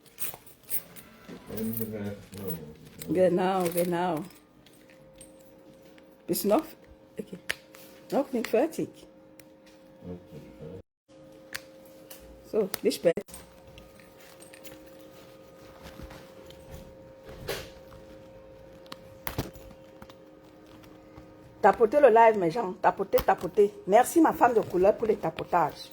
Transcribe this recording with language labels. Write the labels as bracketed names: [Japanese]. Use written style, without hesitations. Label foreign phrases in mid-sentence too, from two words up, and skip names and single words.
[German] Genau, genau. Bist du noch? Okay. Noch nicht fertig. So, bis später. [French] Tapotez le live, mes gens. Tapotez, tapotez. Merci, ma femme de couleur, pour les tapotages.